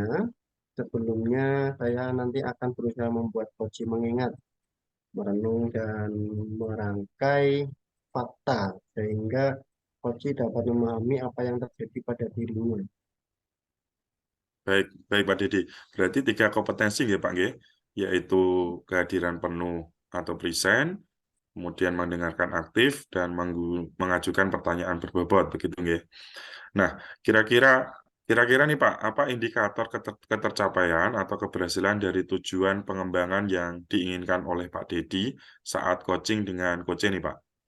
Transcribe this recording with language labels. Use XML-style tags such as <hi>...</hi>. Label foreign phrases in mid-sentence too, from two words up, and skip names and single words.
<id>Sebelumnya saya nanti akan berusaha membuat coaching mengingat, merenung, dan merangkai fakta sehingga coaching dapat memahami apa yang terjadi pada dirinya. Baik, baik Pak Didi. Berarti 3 kompetensi nggih Pak nggih, yaitu kehadiran penuh atau present, kemudian mendengarkan aktif dan mengajukan pertanyaan berbobot begitu nggih. Nah, kira-kira kira-kira nih Pak, apa indikator ketercapaian atau keberhasilan dari tujuan pengembangan yang diinginkan oleh Pak Dedi saat coaching dengan coach ini Pak?</id>